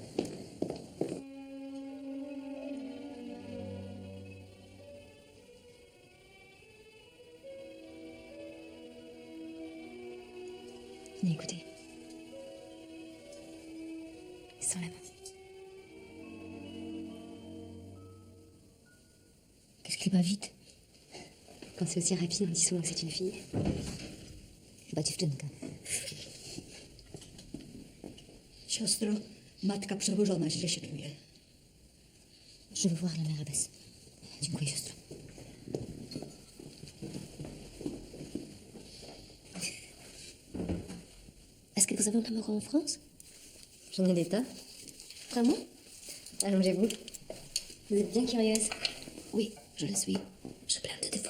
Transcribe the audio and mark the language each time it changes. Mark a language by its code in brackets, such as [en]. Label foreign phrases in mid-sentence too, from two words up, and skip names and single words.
[fr] Venez écoutez. Sans la main. Qu'est-ce qui va vite? Quand c'est aussi rapide, on dit souvent que c'est une fille. [pl] Chyba dziewczynka. Siostro, matka przewożona źle się czuje. [fr] Je veux voir la mère abbesse. [pl] Dziękuję, siostro. [fr] Est-ce que vous avez un amoureux en France? J'en ai des tas. Vraiment? Allongez-vous. Vous êtes bien curieuse. Oui, je le suis. Je plein de défauts.